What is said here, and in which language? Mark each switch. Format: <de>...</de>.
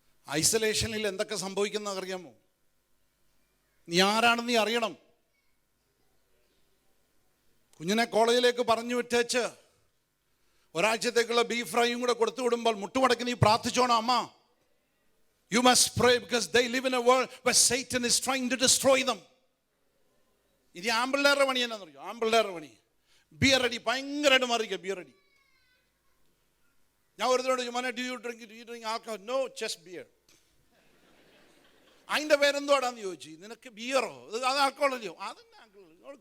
<ml>ഐസൊലേഷനിൽ എന്തൊക്കെ സംഭവിക്കുന്ന അറിയാമോ? നീ ആരാണെന്ന് നീ അറിയണം. കുഞ്ഞിനെ കോളേജിലേക്ക് പറഞ്ഞു വിട്ടേച്ച് ഒരാഴ്ചത്തേക്കുള്ള ബീഫ് ഫ്രൈയും കൂടെ കൊടുത്തു വിടുമ്പോൾ മുട്ടുമടക്കി നീ പ്രാർത്ഥിച്ചോണം, അമ്മ.</ml> <en>You must pray because they live in a world where Satan is trying to destroy them.</en> <ml>ഇനി ആമ്പിള്ളേരുടെ പണി എന്നാന്ന് അറിയോ? ആമ്പിള്ളേരുടെ പണി ബിയർ അടി ഭയങ്കരമായിട്ട് മാറിക്കുക. ബിയർ അടി. ഞാൻ ഒരുത്തോട് ചോദിച്ചു,</ml> <en>Do you drink alcohol? No, just beer.</en> <ml>അതിൻ്റെ പേരെന്തോടാന്ന് ചോദിച്ചു. നിനക്ക് ബിയറോ? അത് ആൽക്കഹോൾ അല്ലയോ? അതന്നെ ആൽക്കഹോൾ.</ml>